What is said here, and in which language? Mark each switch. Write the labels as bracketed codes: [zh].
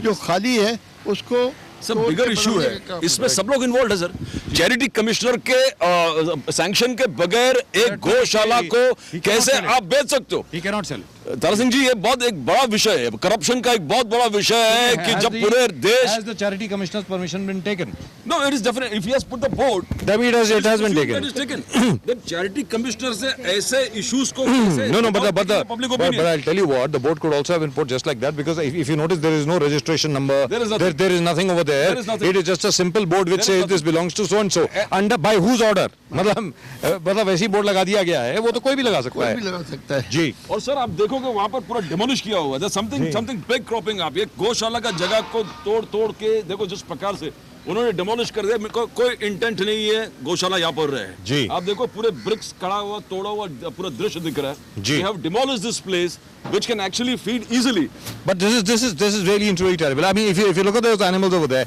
[hi] जो खाली है उसको सब बिगर इशू है, इसमें सब लोग इन्वॉल्व है सर। चैरिटी कमिश्नर के सैंक्शन के बगैर एक गौशाला को कैसे आप बेच सकते हो? [en] He cannot sell it. [hi] Tara Singh ji, ये बहुत एक बड़ा विषय है, करप्शन का एक बहुत बड़ा विषय है कि जब पूरे देश [en] Has the charity commissioner's permission been taken? No, it is definite. If he has put the board, That it has been taken. that is taken. Then charity commissioner [hi] से ऐसे [en] issues को No, but public opinion. I'll tell you what, the board could also have been put just like that, because if you notice, there is no registration number. There is nothing. There is nothing over there. There is nothing. It is just a simple board which says this belongs to so and so. Under by whose order? [hi] मतलब ऐसी board लगा दिया गया है, वो तो कोई भी लगा सकता है। भी लगा सकता है जी। और सर आप देखोगे वहां पर पूरा डिमोलिश किया हुआ है, [en] Something big cropping. [hi] आप ये गौशाला का जगह को तोड़ के देखो जिस प्रकार से उन्होंने डिमोलिश कर दिया। कोई इंटेंट नहीं है गौशाला यहाँ पर रहे जी। आप देखो पूरे ब्रिक्स खड़ा हुआ, तोड़ा हुआ पूरा दृश्य दिख रहा है जी। [en] They have demolished this place which can actually feed easily. But this is really really terrible. I mean, if you look at those animals over there,